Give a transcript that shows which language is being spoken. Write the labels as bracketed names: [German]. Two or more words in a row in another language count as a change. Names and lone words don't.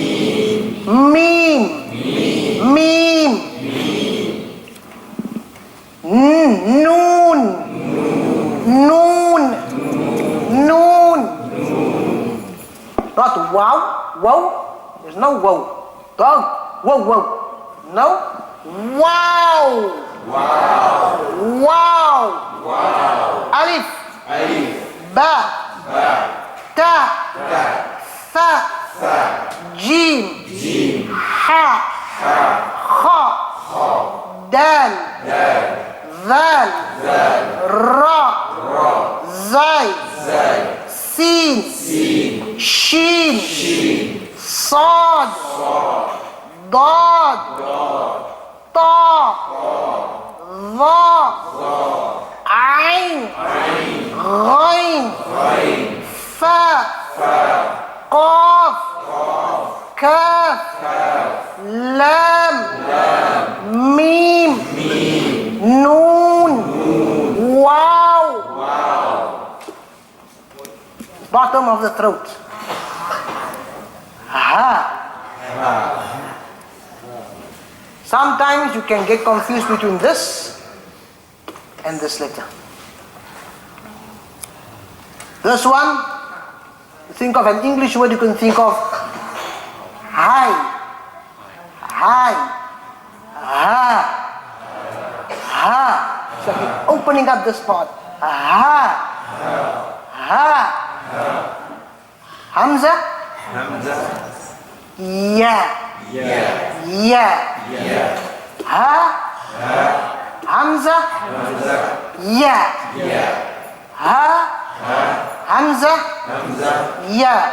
[English] Noon. Not wow. There's no wow. Dog. Wow. No. Wow. Alif. Ba. Ta. Tha. Jim. Ha. Kha. Dal. Zal. Ra. Zay. Sin. Shin. Sad. Dad. Ta. Dha. Ain. Ghain. Fa. Qaf. Kaf. Lam. Mim. Noon. Wow. Bottom of the throat. Ha. Sometimes you can get confused between this and this letter. This one, think of an English word, you can think of high. Ha. Ha. So you're opening up this part. Ha. Ha. Hamza. Ya. Ya. Ha. Hamza. Ya. Ha. Hamza. Ya.